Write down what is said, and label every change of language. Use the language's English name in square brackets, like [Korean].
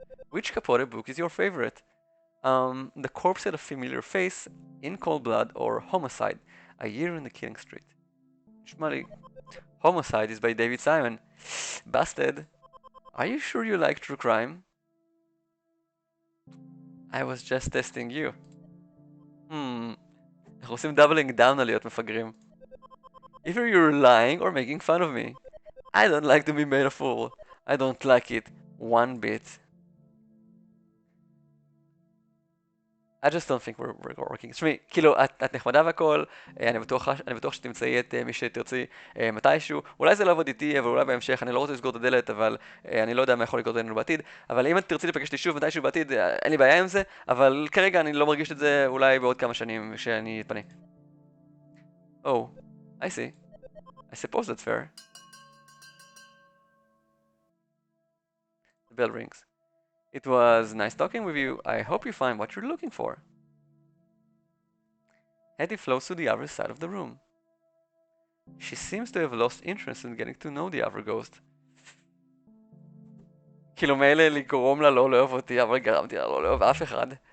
[English] Which Capote book is your favorite? The Corpse at a Familiar Face, In Cold Blood, or Homicide, A Year in the Killing Street. Shmali. Homicide is by David Simon. Busted. Are you sure you like true crime? I was just testing you. [Hebrew] אנחנו עושים [English] doubling down [Hebrew] על להיות מפגרים. [English] Either you're lying or making fun of me. I don't like to be made a fool. I don't like it one bit. I just don't think we're working. [Hebrew] תשמעי, כאילו, את נחמדה והכל, אני בטוח שתמצאי את מי שתרצי מתישהו. אולי זה לא עבוד איתי, אבל אולי בהמשך, אני לא רוצה לסגור את הדלת, אבל אני לא יודע מה יכול לקרות לנו בעתיד. אבל אם את תרצי לפגש אותי שוב מתישהו בעתיד, אין לי בעיה עם זה, אבל כרגע אני לא מרגיש את זה, אולי בעוד כמה שנים כשאני אתפנה. [English] Oh, I see. I suppose that's fair. The bell rings. It was nice talking with you. I hope you find what you're looking for. Hetty flows to the other side of the room. She seems to have lost interest in getting to know the other ghost. [Hebrew] כאילו מילא לגרום לה לא לאהוב אותי, אבל גרמתי לה לא לאהוב אף אחד.